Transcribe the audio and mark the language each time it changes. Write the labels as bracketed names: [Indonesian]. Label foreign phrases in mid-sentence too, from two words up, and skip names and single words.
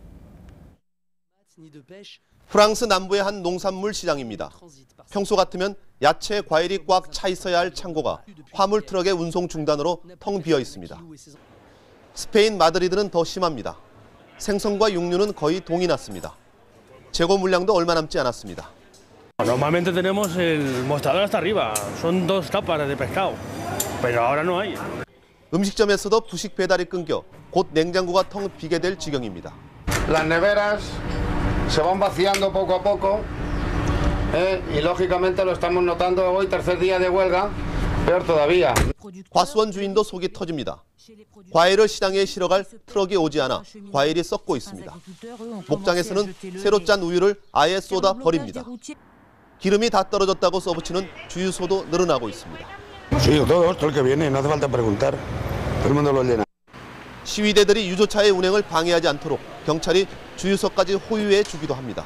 [Korean] 프랑스 남부의 한 농산물 시장입니다. 평소 같으면 야채, 과일이 꽉 차 있어야 할 창고가 화물 트럭의 운송 중단으로 텅 비어 있습니다. 스페인 마드리드는 더 심합니다. 생선과 육류는 거의 동이 났습니다. 재고 물량도 얼마 남지 않았습니다. [Spanish] Normalmente tenemos el mostrador hasta arriba. Son 2 capas de pescado. Pero ahora no hay. [Korean] 음식점에서도 부식 배달이 끊겨 곧 냉장고가 텅 비게 될 지경입니다. [Spanish] Las neveras se van vaciando poco a poco. Y lógicamente lo estamos notando hoy, tercer día de huelga. Peor todavía. [Korean] 과수원 주인도 속이 터집니다. 과일을 시장에 실어갈 트럭이 오지 않아 과일이 썩고 있습니다. 목장에서는 새로 짠 우유를 아예 쏟아 버립니다. 기름이 다 떨어졌다고 써붙이는 주유소도 늘어나고 있습니다. 시위대들이 유조차의 운행을 방해하지 않도록 경찰이 주유소까지 호위해 주기도 합니다.